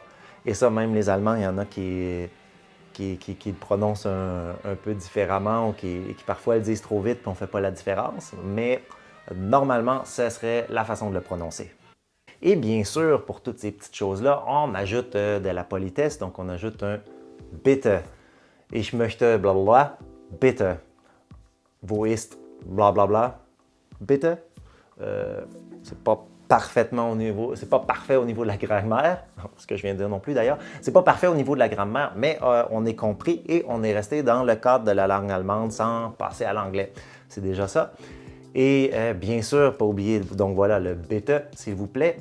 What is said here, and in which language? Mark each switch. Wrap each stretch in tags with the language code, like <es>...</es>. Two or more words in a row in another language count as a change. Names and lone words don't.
<fr>Et ça, même les Allemands, il y en a qui le prononcent un peu différemment ou qui parfois le disent trop vite et on ne fait pas la différence. Mais normalement, ce serait la façon de le prononcer. Et bien sûr, pour toutes ces petites choses-là, on ajoute de la politesse. Donc, on ajoute un « bitte ».</fr> <de>« Ich möchte blablabla, bitte ». « Wo ist blablabla, bitte ».</de> <fr>C'est pas parfaitement c'est pas parfait au niveau de la grammaire, ce que je viens de dire non plus d'ailleurs, c'est pas parfait au niveau de la grammaire, mais on est compris et on est resté dans le cadre de la langue allemande sans passer à l'anglais. C'est déjà ça. Et bien sûr, pas oublier, donc voilà, le bitte, s'il vous plaît.</fr>